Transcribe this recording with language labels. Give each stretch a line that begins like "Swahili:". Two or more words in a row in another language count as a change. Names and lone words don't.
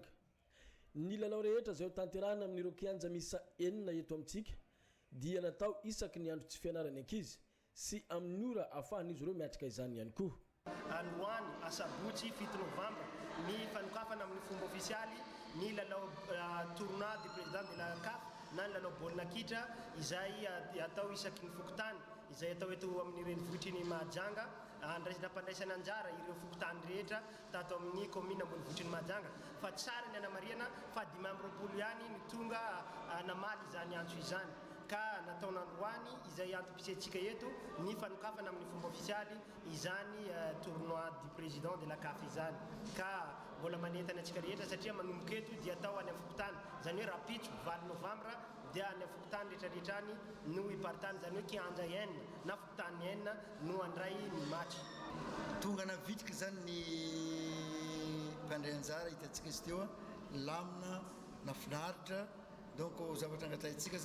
Malagasy: Ny lalao rehetra izay tanterahana amin'ireo kianja misa 4 eto amintsika dia natao isaky ny andro tsy fianarany ankizy sy amin'ny ora ahafahan'izy ireo miatrika izany ihany koa. Androany asabotsy 7 novambra ny fanokafana amin'ny fomba ofisialy ny lalao
French: tournoi du président de la CAF
Malagasy: na ny lalao baolina kitra izay atao isaky ny fokontany izay atao eto amin'ny renivohitry ny Mahajanga. Nampandraisana anjara ireo fokontany rehetra tato amin'ny commune ambonivohitry ny Mahajanga fa tsara ny anamariana fa 5 ihany ny tonga namaly izany antso izany ka nataon'androany izay antom-pisentsika eto ny fanokafana amin'ny fomba ofisialy izany
French: tournoi du président de la CAF
Malagasy: izany ka mbola manentana antsika rehetra satria manomboka eto dia atao any amin'ny fokontany izany hoe rapitso 20 novambra dia any amin'ny fokontany rehetrarehetrany no hipartany izany hoe kianja 4 na fokontany 4 no andray ny match. Tonga navitrika zany ny mpandray anjara hitantsika izy teo lamina nafinaritra donc zavatra angataitsika